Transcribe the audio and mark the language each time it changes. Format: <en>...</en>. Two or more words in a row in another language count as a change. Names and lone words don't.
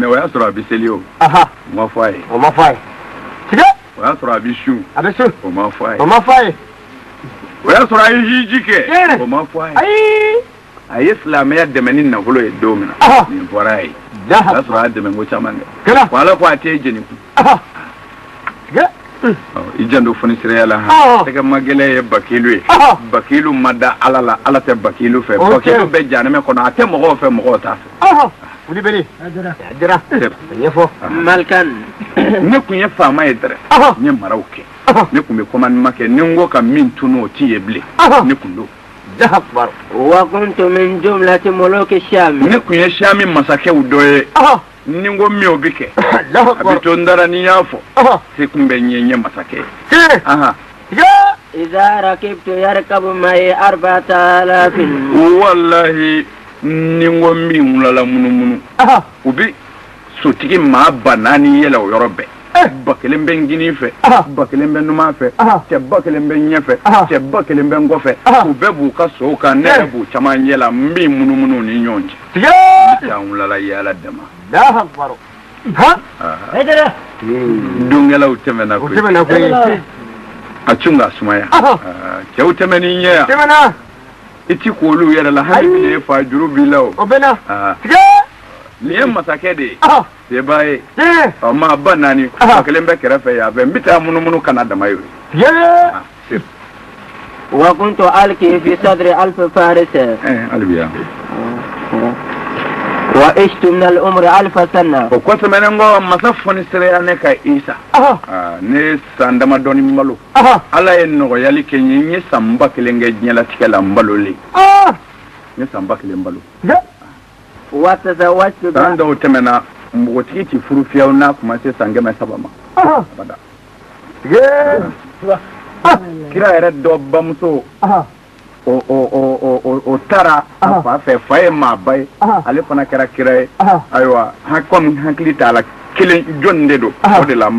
<bm>o y'a sɔrɔ a bɛ seli o ma fɔ a ye o y'a sɔrɔ a bɛ su o ma fɔ a ye o y'a sɔrɔ a ye hiji kɛ o ma fɔ a ye a ye silamɛya dɛmɛ ni nafolo ye don min na nin fɔra a ye o y'a sɔrɔ a dɛmɛ ko caman kɛ wa ala ko a t'e jeni kun i janto fɔnisɛrɛya la tɛgɛ ma gɛlɛn ye bakilu ye bakilu ma da ala la ala tɛ bakilu fɛ bakilu bɛ janɛmɛ kɔnɔ a tɛ mɔgɔw fɛ mɔgɔw t'a fɛ Malkan. ne kun ye faama ye dɛrɛ n ye maraw kɛ ne kun bɛ commandement kɛ ni n ko ka min tunu o t'i ye bilen ne kun don</bm> <ar>وكنت من جملة ملوك الشام.</ar> <bm>ne kun ye Shami masakɛw dɔ ye ni n ko min o bɛ kɛ a bɛ to n dara ni n y'a fɔ se kun bɛ n ye masakɛ ye</bm> <ar>إذا ركبت يركب معي 4000.</ar> <bm>wallahi ni n ko min wulala munumunu u bɛ sotigi maa 4,000 yɛlɛ o yɔrɔ bɛɛ ba kelen bɛ ngini fɛ ba kelen bɛ numan fɛ cɛ ba kelen bɛ ɲɛfɛ cɛ ba kelen bɛ ngɔfɛ u bɛɛ b'u ka sow kan ne yɛrɛ b'u caman ɲɛ la n bɛ munumunu ni ɲɔgɔn cɛ tigɛ n wulala yaala dama dongɛlaw tɛmɛna koyi a tun ka sumaya cɛw tɛmɛni ɲɛ yan i ti k'olu yɛrɛ la hali bi ne fa juru b'i la o nin ye masakɛ de ye se b'a ye maa ba naani ba kelen bɛ kɛrɛfɛ yan fɛ n bɛ taa munumunu kana dama ye</bm> <ar>وكنت ألقي في صدر ألف فارس وعشت من العمر 1000 سنة</ar> <bm>o kosɛbɛ ne ko masa fɔni sera ne ka Isa ne san damadɔni malo ala ye nɔgɔyali kɛ n ye n ye san ba kelen kɛ diɲɛlatigɛ la n balolen n ye san ba kelen balo</bm> <ar>وتزوجت</ar> <bm>san dɔw tɛmɛna npogotigi ti furu fiyewu n'a kuma se san 700 ma abada kira yɛrɛ dɔ bamuso o taara a fa fɛ fa ye maa ba ye ale fana kɛra kira ye ayiwa komi hakili t'a la kelen jɔnni de don o de la n</bm>